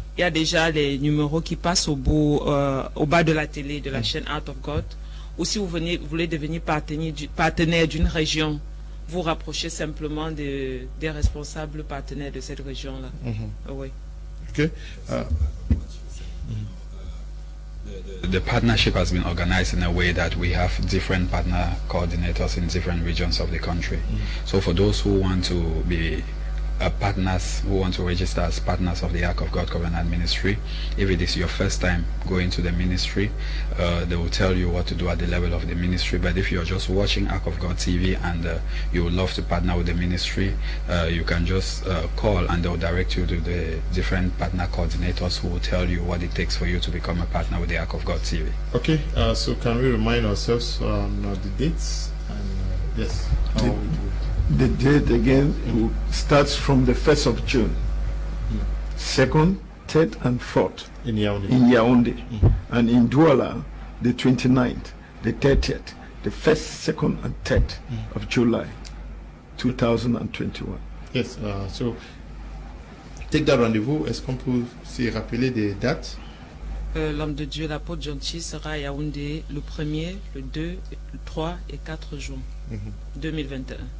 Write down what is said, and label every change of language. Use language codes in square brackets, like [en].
[fr] Il y a déjà les numéros qui passent au bas de la télé, de la chaîne Art of God. Ou si vous voulez devenir partenaire d'une région, vous rapprochez simplement des responsables partenaires de cette région-là. Oui. [en] Okay. The partnership has been organized in a way that we have different partner coordinators in different regions of the country. So for those who want to be partners, who want to register as partners of the Ark of God Covenant Ministry, if it is your first time going to the ministry, they will tell you what to do at the level of the ministry. But if you're just watching Ark of God TV and you would love to partner with the ministry, you can just call and they'll direct you to the different partner coordinators who will tell you what it takes for you to become a partner with the Ark of God TV. Okay, so can we remind ourselves on the dates? And yes, how The date again starts from the 1st of June, 2nd, 3rd, and 4th in Yaoundé. in Yaoundé, and in Douala, the 29th, the 30th, the 1st, 2nd, and 3rd of July, 2021. Yes, so take that rendez-vous. [fr] Est-ce qu'on peut se rappeler des dates? L'homme de Dieu, l'apôtre John Chi, sera à Yaoundé le 1er, le 2, le 3 et 4 juin 2021.